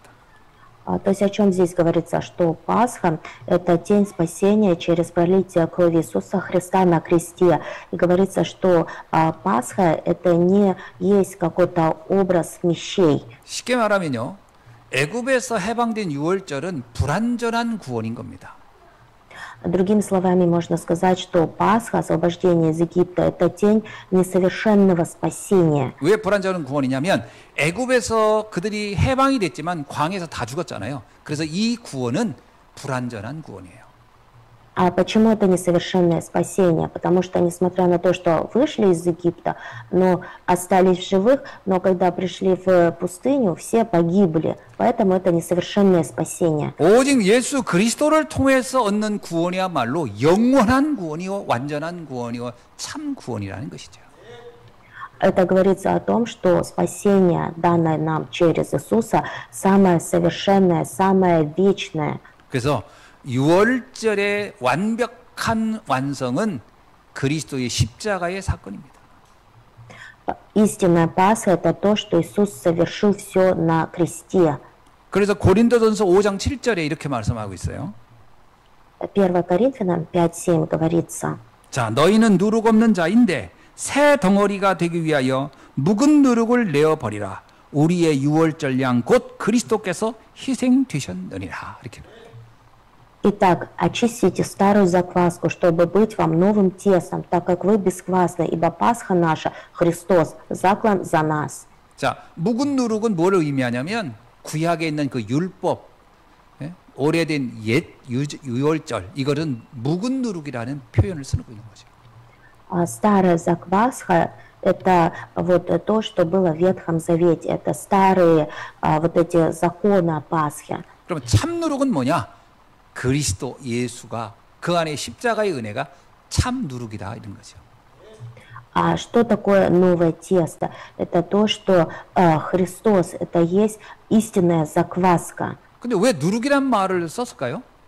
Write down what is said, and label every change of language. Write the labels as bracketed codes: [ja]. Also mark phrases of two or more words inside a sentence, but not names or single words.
[ru] То есть о чем здесь говорится, что Пасха – это тень спасения через пролитие крови Иисуса Христа на кресте. И говорится, что Пасха – это не есть какой-то образ вещей. [ko] 쉽게 말하면요. 애굽에서 해방된 6월절은 불완전한 구원인 겁니다. [ru] Другими словами, можно сказать, что Пасха, освобождение из Египта – это тень несовершенного спасения. [ko] 왜 불완전한 구원이냐면 애굽에서 그들이 해방이 됐지만 광야에서 다 죽었잖아요. 그래서 이 구원은 불완전한 구원이에요. [ru] А почему это несовершенное спасение? Потому что, несмотря на то, что вышли из Египта, но остались в живых, но когда пришли в пустыню, все погибли. Поэтому это несовершенное спасение. [ko] 오직 예수 그리스도를 통해서 얻는 구원이야말로 영원한 구원이요, 완전한 구원이요, 참 구원이라는 것이죠. [ru] Это говорится о том, что спасение, данное нам через Иисуса, самое совершенное, самое вечное. [ko] 그래서 6월절의 완벽한 완성은 그리스도의 십자가의 사건입니다. [ru] Истинная Пасха – это то, что Иисус совершил все на кресте. [ko] 그래서 고린도전서 5장 7절에 이렇게 말씀하고 있어요. [ru] 1 Коринфянам 5:7 говорится: [ko] 자, 너희는 누룩 없는 자인데 새 덩어리가 되기 위하여 묵은 누룩을 내어 버리라. 우리의 6월절 양 곧 그리스도께서 희생되셨느니라. 이렇게. [ru] Итак, очистите старую закваску, чтобы быть вам новым тестом, так как вы бесквасны, ибо Пасха наша, Христос, заклан за нас. [ko] 자, 묵은 누룩은 뭐를 의미하냐면 구약에 있는 그 율법, 오래된 옛 유월절, 이거는 묵은 누룩이라는 표현을 쓰고 있는 거죠. [ru] Старая закваска – это вот то, что было в Ветхом Завете, это старые вот эти законы о Пасхе. [ko] 그러면 참 누룩은 뭐냐? 그리스도 예수가 그 안에 십자가의 은혜가 참 누룩이다 이런 거죠. [ru] А что такое новое тесто? Это то, что Христос – это есть истинная закваска. [ko] 근데 왜 누룩이란 말을 썼을까요?